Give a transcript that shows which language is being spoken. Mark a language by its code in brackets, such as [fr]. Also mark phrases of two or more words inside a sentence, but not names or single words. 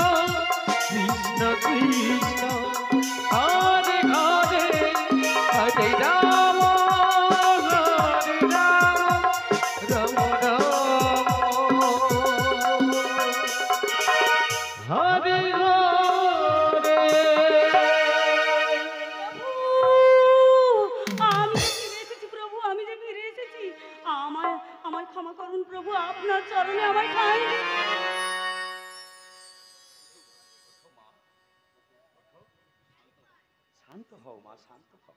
[sa] Krishna Krishna, Hare Hare, Hare Rama, Hare Rama, Rama Rama, Hare Hare. [bn] আমি যে ফিরে এসেছি, আমায় ক্ষমা করুন প্রভু, আপনার চরণে আমায় ঠাঁই দিন। শান্ত হও মা, শান্ত হও।